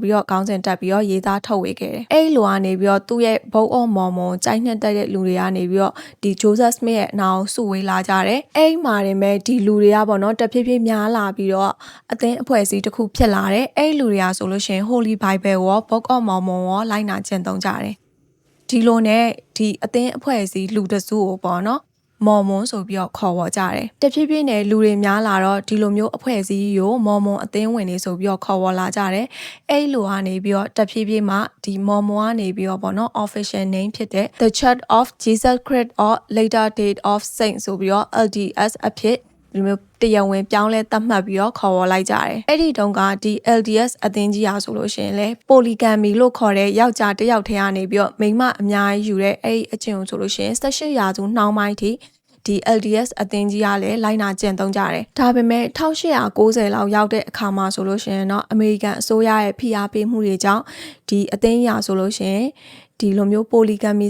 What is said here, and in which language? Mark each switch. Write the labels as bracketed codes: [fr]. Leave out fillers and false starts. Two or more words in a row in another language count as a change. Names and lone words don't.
[my] ပြီးတော့ခေါင်းစဉ်တက်ပြီးတော့ရေးသားထုတ်ဝေခဲ့တယ်အဲ့ဒီလိုကနေပြီးတော့သူ့ရဲ့ Book of Mormon ကြိုက်နှစ်တက်တဲ့လူတွေကနေပြီးတော့ဒီ Joseph Smith ရဲ့အနာကိုစုဝေးလာကြတယ်အဲ့ဒီမှာနေမဲ့ဒီလူတွေကပေါ့နော်တဖြည်းဖြည်းများလာပြီးတော့အသင်းအဖွဲ့အစည်းတစ်ခုဖြစ်လာတယ်အဲ့ဒီလူတွေကဆိုလို့ရှင် Holy Bible ရော Book of Mormon ရောလိုက်နာကျင့်သုံးကြတယ်ဒီလိုနဲ့ဒီအသင်းအဖွဲ့အစည်းလူတစုကိုပေါ့နော်မော်မွန်ဆိုပြီးတော့ခေါ်ဝေါ်ကြတယ်တဖြည်းဖြည်းနဲ့လူတွေများလာတော့ဒီလိုမျိုးအဖွဲ့အစည်းကိုမော်မွ န်အသင်းဝင်နေဆိုပြီးတော့ခေါ်ဝေါ်လာကြတယ်အဲ့လိုကနေပြီးတော့တဖြည်းဖြည်းမှဒီမော်မွန်ကနေပြီးတော့ပေါ့နော် [en] official name [my] ဖြစ်တဲ့ The Church of Jesus Christ or Latter Day of Saints ဆိုပြီးတော့ LDS အဖြစ်ဒီမျိုးတရားဝင်ပြောင်းလဲသတ်မှတ်ပြီးတော့ခေါ်ဝေါ်လိုက်ကြတယ်အဲ့ဒီတုန်းကဒီ LDS အသင်းကြီးအားဆိုလို့ရှိရင်လေပိုလီဂမ်မီလို့ခေါ်တဲ့ယောက်ျားတစ်ယောက်ထဲကနေပြီးတော့မိန်းမအများ ကြီးယူတဲ့အဲ့ဒီအကျင့်ကိုဆိုလို့ရှိရင်18ရာစုနှောင်းပိုင်းထိဒီ LDS အသင်းကြီးကလည်းလိုက်နာကျင့်သုံးကြတယ်ဒါပေမဲ့1890လောက်ရောက်တဲ့အခါမှာဆိုလို့ရှိရင်တော့အမေရိကန်အစိုးရရဲ့ဖိအားပေးမှုတွေကြောင့်ဒီအသင်းကြီးဆိုလို့ရှိရင်ဒီလိုမျိုးပိုလီဂမ်မီ